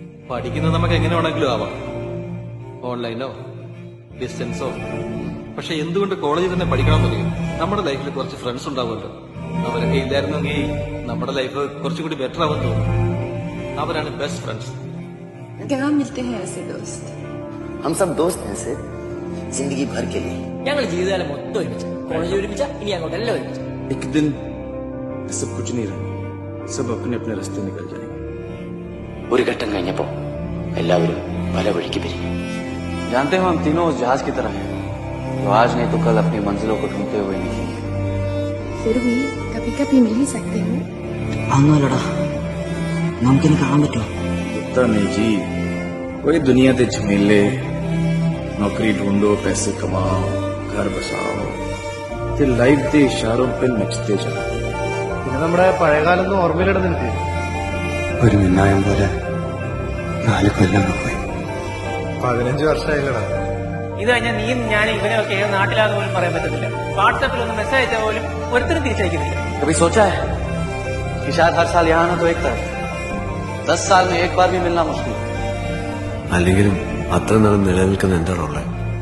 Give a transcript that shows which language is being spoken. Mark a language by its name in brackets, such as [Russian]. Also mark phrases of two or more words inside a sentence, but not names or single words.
[Malayalam] പഠിക്കുന്നത് നമുക്ക് എങ്ങനെ വേണമെങ്കിലും ആവാം, ഓൺലൈനോ ഡിസ്റ്റൻസോ. പക്ഷെ എന്തുകൊണ്ട് കോളേജിൽ തന്നെ പഠിക്കണമെന്നറിയോ? നമ്മുടെ ലൈഫിൽ കുറച്ച് ഫ്രണ്ട്സ് ഉണ്ടാവുമല്ലോ, അവരൊക്കെ ഇല്ലായിരുന്നെങ്കിൽ നമ്മുടെ ലൈഫ് കുറച്ചും കൂടി ബെറ്റർ ആവാൻ തോന്നും. [English] അവരാണ് best friends. [Hindi] कहाँ मिलते हैं ऐसे दोस्त? हम सब दोस्त हैं सिर, जिंदगी भर के लिए. [Malayalam] ഞങ്ങൾ ജീവിതകാലം മൊത്തം ഒരുമിച്ച്, കോളേജ് ഒരുമിച്ച, ഇനി അങ്ങോട്ട് എല്ലാം ഒരുമിച്ച്. [Hindi] एक दिन सब कुछ नहीं रहा, सब अपने अपने रास्ते निकल जाएंगे. [Malayalam] ഒരു ഘട്ടം കഴിഞ്ഞപ്പോ എല്ലാവരും പല വഴിക്ക് പിരിഞ്ഞു. [Hindi] जानते हो हम तीनों उस जहाज की तरह हैं, जो आज नहीं तो कल अपनी मंजिलों को ढूंढते हुए निकलेंगे. फिर भी कभी कभी मिल ही सकते हो. लड़ा मुमकिन कहाँ बचो पता नहीं जी, वही दुनिया के झमेले, नौकरी ढूंढो, पैसे कमाओ, घर बसाओ, ते लाइफ के इशारों पे नचते जाओ. [Malayalam] പിന്നെ നമ്മുടെ പഴയകാലം ഓർമ്മയിലിട നിൽക്ക്. ഒരു മിന്നായം പോലെ 4 കൊല്ലങ്ങൾ പോയി. 15 വർഷമായില്ലടാ. ഇത് കഴിഞ്ഞാൽ നീയും ഞാനും ഇവനെയൊക്കെ ഏത് നാട്ടിലാന്ന് പോലും പറയാൻ പറ്റത്തില്ല. വാട്സാപ്പിൽ ഒന്ന് മെസ്സേജ് അയച്ചാൽ പോലും ഒരുത്തരും തിരിച്ചയക്കുന്നില്ല. [Hindi] कभी सोचा है कि शायद हर साल यहाँ ना तो एक तरफ 10 साल में एक बार भी मिलना मुश्किल. [Malayalam] അല്ലെങ്കിലും അത്ര നാൾ നിലനിൽക്കുന്ന എന്താണുള്ളത്?